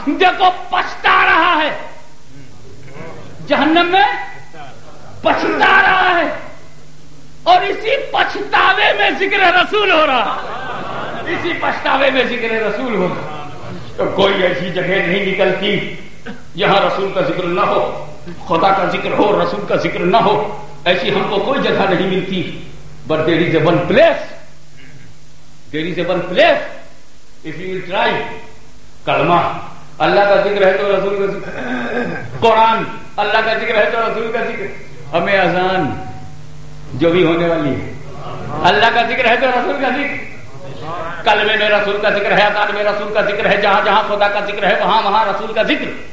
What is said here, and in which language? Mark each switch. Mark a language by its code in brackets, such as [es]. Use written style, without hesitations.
[ur] دیکھو پچھتا رہا ہے، جہنم میں پچھتا رہا ہے، اور اسی پچھتاوے میں ذکر رسول ہو رہا، اسی پچھتاوے میں ذکر رسول ہو رہا. تو کوئی ایسی جگہ نہیں نکلتی جہاں رسول کا ذکر نہ ہو، خدا کا ذکر ہو، رسول کا ذکر نہ ہو. ایسی ہم کو کوئی جگہ نہیں ملتی. [en] But there is a one place, there is a one place if you will try. [ur] کلمہ اللہ کا ذکر ہے تو رسول کا ذکر، قرآن اللہ کا ذکر ہے تو رسول کا ذکر. ہمیں اذان جو بھی ہونے والی ہے اللہ کا ذکر ہے تو رسول کا ذکر، کلمے میں رسول کا ذکر ہے، اذان میں رسول کا ذکر ہے، جہاں جہاں خدا کا ذکر ہے وہاں وہاں رسول کا ذکر.